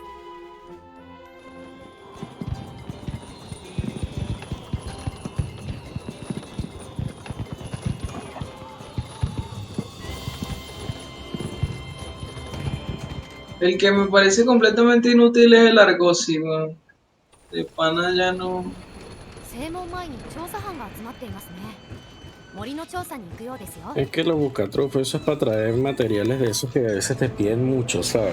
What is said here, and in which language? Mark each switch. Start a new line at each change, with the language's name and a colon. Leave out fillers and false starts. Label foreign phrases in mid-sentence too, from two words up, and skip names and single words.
Spanish: El que me parece completamente inútil es el Argosy, weón. De pana ya no.
Japanese: 正門前に調査班が集まっていますね。森の調査に行くようですよ。
Spanish: Es que los buscatrofos, eso es para traer materiales de esos que a veces te piden mucho, ¿sabes?